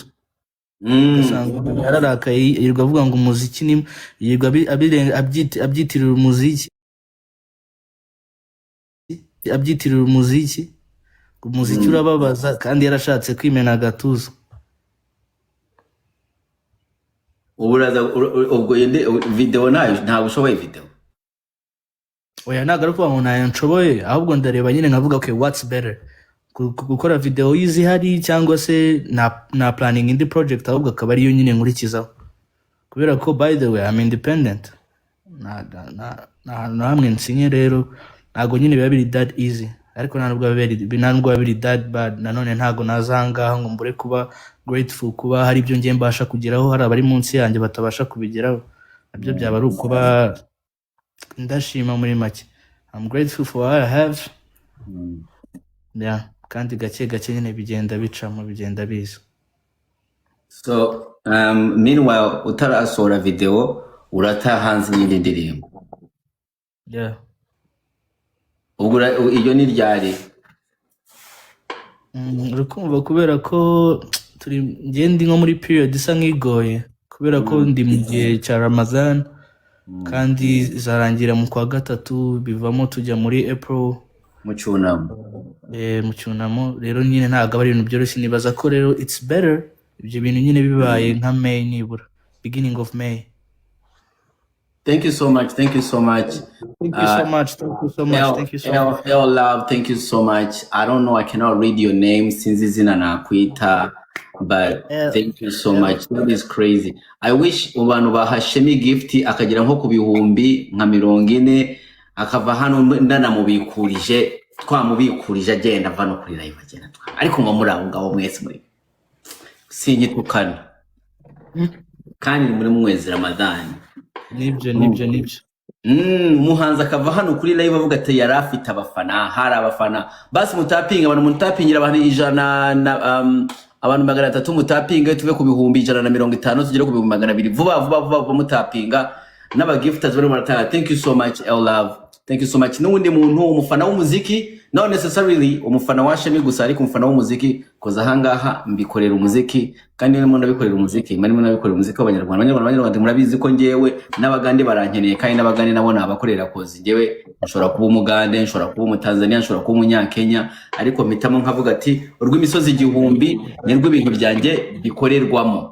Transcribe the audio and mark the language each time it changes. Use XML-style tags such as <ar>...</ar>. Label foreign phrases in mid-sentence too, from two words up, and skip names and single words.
<rw>Ugasanga umuntu yararakaye yirirwa avuga ngo umuziki ni, yirirwa abyitirira umuziki, abyitirira umuziki, ngo umuziki urababaza kandi yarashatse kwimena agatuza. uburaza ubwo video nayo ntabwo ushoboye video Oya ntabwo ari ukuvuga ngo ntayo nshoboye, ahubwo ndareba nyine nkavuga</rw> <en>okay what's better,</en> <rw>gukora video y'izihari cyangwa se na planning indi project, ahubwo akaba ariyo nyine nkurikizaho, kubera ko</rw> <en>by the way I'm independent,</en> <rw>na hamwe nsinye rero ntabwo nyine biba biri</rw> <en>that easy,</en> <rw>ariko ntabwo biba biri</rw> <en>that bad.</en> <rw>Nanone ntabwo nazangaho ngo mbure kuba grateful kuba hari ibyo ngiye mbasha kugeraho, hari abari munsi yanjye batabasha kubigeraho, nabyo byaba ari ukuba ndashima muri make.</rw> <en>I'm grateful for what I have. Yeah,</en> <rw>kandi gake gake nyine bigenda bicamo, bigenda biza.</rw> <en>so meanwhile</en> <rw>utarasohora video uratahanze n'indi ndirimbo</rw> <en>Yeah.</en> <rw>ubwo iyo ni ryari Urukumva kubera ko ngende nko muri period isa nk'igoye, kubera ko ndi mu gihe cya Ramadan kandi zarangira mu kwa gatatu, bivamo tujya muri April mu cyunamo. Mu cyunamo rero nyine ntabwo ari ibintu byoroshye. Nibaza ko rero</rw> <en>it's better</en> <rw>ibyo bintu nyine bibaye nka May, nibura</rw> <en>beginning of May. Thank you so much. Thank you so much. Thank you so much. Thank you so much. Thank you so much. Love, thank you so much. I don't know, I cannot read your name since</en> <rw>izina nakwita,</rw> <en>but thank you so much. That is crazy. I wish</en> <rw>abantu bahashemi gift akagira nko ku bihumbi nka 40 akava hano ndanamubikurije, twamubikurije agenda ava no kuri live agenda ariko ngo muri abo ngabo mwese muri sinyitukana kandi muri mwezi Ramadan. Nibyo. Umuhanzi akava hano kuri live avuga ati yari afite abafana, hari abafana basi mutapinga abantu, mutapingira abantu 100 abantu 300 mutapinga tuve ku bihumbi 150 tugere ku bihumbi 200 vuba mutapinga n'abagifters bari baratanga.</rw> <en>Thank you so much L Love, thank you so much.</en> <rw>N'undi muntu umufana w'umuziki,</rw> <en>not necessarily</en> <rw>umufana wa Shemi gusa, ariko umufana w'umuziki koza hangaha mbikorera umuziki kandi nimwe ndabikorera umuziki, marimo nabikorera umuziki w'abanyarwanda murabizi ko ngewe n'abagande barankeneye kandi n'abagande nabo nabakorera kozi. Ngewe nshobora kuba umugande, nshobora kuba umutanzania, nshobora kuba umunyakenya, ariko mpitamo nkavuga ati urw'imisozi 1000 nirwo ibintu byanjye bikorerwamo.</rw>